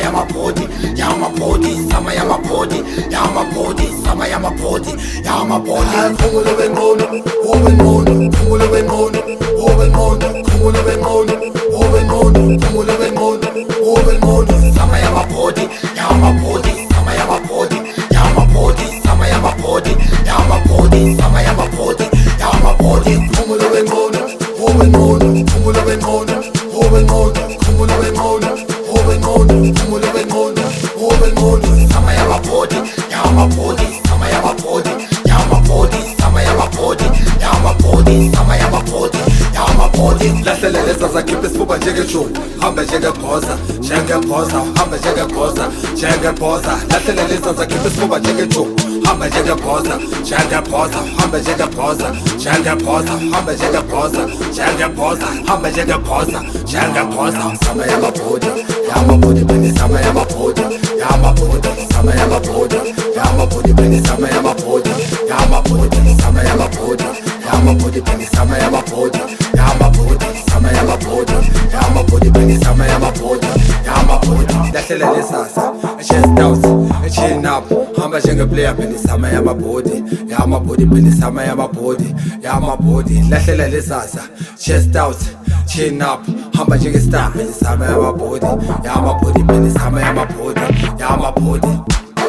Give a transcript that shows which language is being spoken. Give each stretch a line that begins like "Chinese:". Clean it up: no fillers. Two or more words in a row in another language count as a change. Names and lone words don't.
Zulu: yamabhodi, yamabhodi, sama yamabhodi, yamabhodi, sama yamabhodi, yamabhodi, khumulo bengqono, ubengqono, khumulo bengqono, ubengqono, khumulo bengqono, ubengqono, khumulo bengqono, ubengqono, sama yamabhodi, yamabhodi, sama yamabhodi, yamabhodi, sama yamabhodi, yamabhodi, sama yamabhodi, yamabhodi, khumulo bengqono, ubengqono, khumulo bengqono, ubengqono, khumulo bengqono, ubengqono, khumulo bengqono, ubengqono, sama yamabhodi, yamabhodi, sama yamabhodi, yamabhodi, sama yamabhodi, yamabhodi, sama yamabhodi, yamabhodi, lahlela lesasa khipha isifuba njengeshoda, hamba njengebhoza, njengebhoza, hamba njengebhoza, njengebhoza, lahlela lesasa khipha isifuba njengeshoda, hamba njengebhoza, njengebhoza, hamba njengebhoza, njengebhoza, hamba njengebhoza, njengebhoza, hamba njengebhoza, njengebhoza, sama yamabhodi, yamabhodi phela sama yamabhodi, yamabhodi, sama yamabhodi, yamabhodi phela sama yamabhodi, yamabhodi, sama yamabhodi, yamabhodi phela sama yamabhodi, yamabhodi, sama yamabhodi, yamabhodi phela sama yamabhodi, yamabhodi, lahlela lesasa,
English: chest out, chin up,
Zulu: hamba njengeplayer phela sama yamabhodi, yamabhodi phela sama yamabhodi, yamabhodi, lahlela lesasa,
English: chest out, chin up,
Zulu: hamba njengestar phela sama yamabhodi, yamabhodi phela sama yamabhodi, yamabhodi.